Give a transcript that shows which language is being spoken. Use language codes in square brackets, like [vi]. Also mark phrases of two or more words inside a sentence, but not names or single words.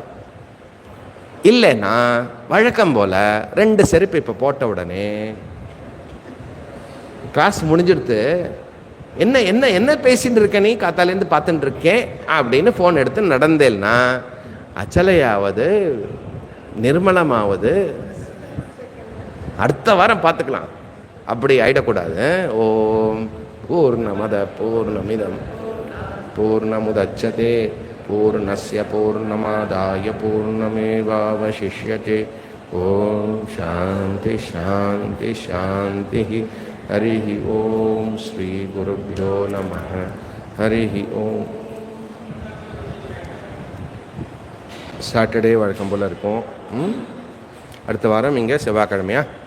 [ta] இல்லைன்னா வழக்கம் போல் 2 செருப்பு இப்போ போட்ட உடனே கிளாஸ் முடிஞ்சிடுத்து, என்ன என்ன என்ன பேசிட்டு இருக்க நீ, காத்தாலேருந்து பார்த்துட்டு இருக்கேன் அப்படின்னு ஃபோன் எடுத்து நடந்தேன்னா அச்சலையாவது நிர்மலமாவது அடுத்த வாரம் பார்த்துக்கலாம். அப்படி ஆயிடக்கூடாது. [sa] ॐ पूर्णमदः पूर्णमिदं पूर्णमुदच्यते पूर्णस्य पूर्णमादाय पूर्णमेवावशिष्यते. ॐ शान्तिः शान्तिः शान्तिः. हरि ॐ श्री गुरुभ्यो नमः. हरि ॐ. [ta] சாட்டர்டே வழக்கம் போல் இருக்கும். அடுத்த வாரம் இங்கே செவ்வாய்க்கிழமையா?